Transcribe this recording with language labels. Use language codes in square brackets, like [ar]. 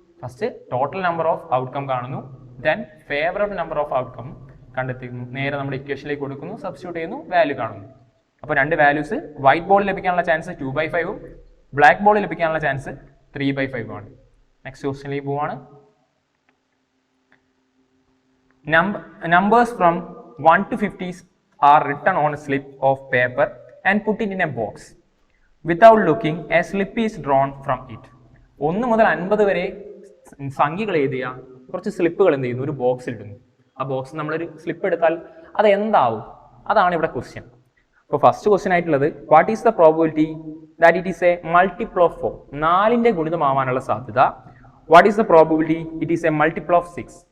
[ml] First total number of outcome കാണുന്നു, then favourable number of outcome കണ്ടെത്തുന്നു, നേരെ നമ്മുടെ ഇക്വേഷനിലേക്ക് കൊടുക്കുന്നു, സബ്സ്റ്റിറ്റ്യൂട്ട് ചെയ്യുന്നു, വാല്യൂ കാണുന്നു. അപ്പോൾ 2 വാല്യൂസ്, വൈറ്റ് ബോൾ ലഭിക്കാനുള്ള ചാൻസ് 2/5ഉം ബ്ലാക്ക് ബോൾ ലഭിക്കാനുള്ള ചാൻസ് 3/5 ആണ്. നെക്സ്റ്റ് ക്വസ്റ്റ്യനിലേക്ക് പോവാണ്. [en] Numbers from 1 to 50 are written on a slip of paper and put it in a box. Without looking, a slip is drawn from it. [ml] 1 മുതൽ 50 വരെ സംഖ്യകൾ എഴുതിയ കുറച്ച് സ്ലിപ്പുകൾ എന്ത് ചെയ്യുന്നു, ഒരു ബോക്സിൽ ഇടുന്നു. ആ ബോക്സ് നമ്മളൊരു സ്ലിപ്പ് എടുത്താൽ അത് എന്താവും, അതാണ് ഇവിടെ ക്വസ്റ്റ്യൻ. അപ്പോൾ ഫസ്റ്റ് ക്വസ്റ്റ്യൻ ആയിട്ടുള്ളത് [en] What is the probability that it is a multiple of 4? [ml] 4ന്റെ ഗുണിതമാവാനുള്ള സാധ്യത. [en] What is the probability it is a multiple of 6?